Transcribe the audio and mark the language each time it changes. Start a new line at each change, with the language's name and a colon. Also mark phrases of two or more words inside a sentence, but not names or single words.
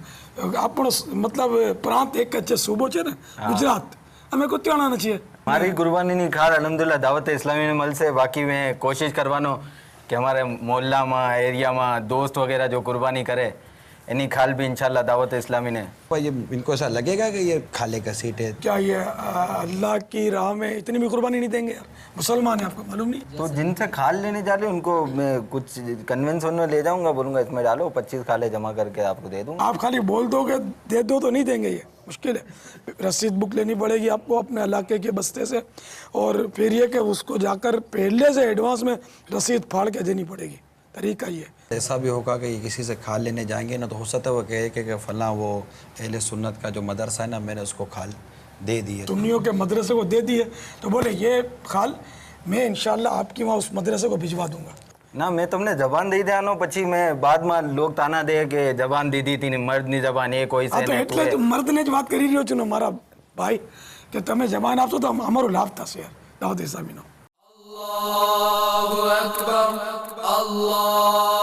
Gujarati: આપણો મતલબ પ્રાંત એક જ છે, સૂબો છે ને ગુજરાત. અમે કુતિયાણાના છીએ. મારી કુરબાનીની ખાર અલહમદુલિલ્લાહ દાવત ઇસ્લામીને મળશે. બાકી મેં કોશિશ કરવાનો કે અમારે મોહલ્લામાં એરિયામાં દોસ્ત વગેરે જો કુરબાની કરે એની ખાલ બી ઇન્શાલ્લાહ દાવત ઇસ્લામીને.
Urdu: یہ ان کو ایسا لگے گا کہ یہ کھالے کا سیٹ ہے؟ کیا یہ اللہ کی راہ میں اتنی بھی قربانی نہیں دیں گے یار؟ مسلمان ہیں، آپ کو معلوم نہیں؟ تو جن سے کھال لینے جا رہے ان کو میں کچھ کنونس میں لے جاؤں گا، بولوں گا اس میں ڈالو 25 کھالے جمع کر کے آپ کو دے دوں گا. آپ خالی بول دو کہ دے دو تو نہیں دیں گے، یہ مشکل ہے. رسید بک لینی پڑے گی آپ کو اپنے علاقے کے بستے سے، اور پھر یہ کہ اس کو جا کر پہلے سے ایڈوانس میں رسید پھاڑ کے دینی پڑے گی. طریقہ یہ. ایسا بھی ہوگا کہ یہ کسی سے کھال لینے جائیں گے نا تو ہو سکتا ہے وہ کہے کہ فلاں وہ اہل سنت کا جو مدرسہ ہے نا میں نے اس کو کھال دے دی ہے. تمنیوں کے مدرسے کو دے دیے تو بولے یہ کھال میں انشاءاللہ آپ کی وہاں اس مدرسے کو بھجوا دوں گا.
Gujarati: ના મેં તમને જબાન દઈ દેવાનો, પછી મેં બાદમાં લોક તાના દે કે જબાન દીધી હતી ને મર્દની જબાન એ કોઈ હા છે તો ને એટલે જ મર્દને જ વાત કરી રહ્યો છું ને મારા ભાઈ, કે તમે જબાન આપશો તો અમારો લાભ થશે યાર દાવત ઇસ્લામીનો.
Arabic: الله أكبر، الله